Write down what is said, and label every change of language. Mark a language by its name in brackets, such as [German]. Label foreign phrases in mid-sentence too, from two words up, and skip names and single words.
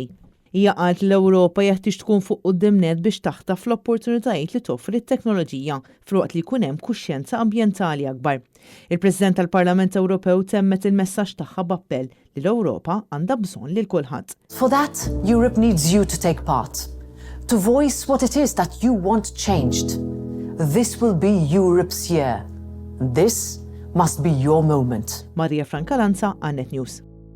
[Maltese] Hija qalt l-Ewropa jeħtieġ tkun fuq quddiem net biex taħtaf l-opportunitajiet li toffri t-teknoloġija f'waqt li jkun hemm kuxjenza ambjentali akbar. Il-President tal-Parlament Ewropew temmet il-messaġġ tagħha b'appell li l-Ewropa għandha bżonn lil kulħadd. [English] For that, Europe needs you to take part, to voice what it is that you want changed. This will be Europe's year. This must be your moment. Marija Franca Lanza, Annet News.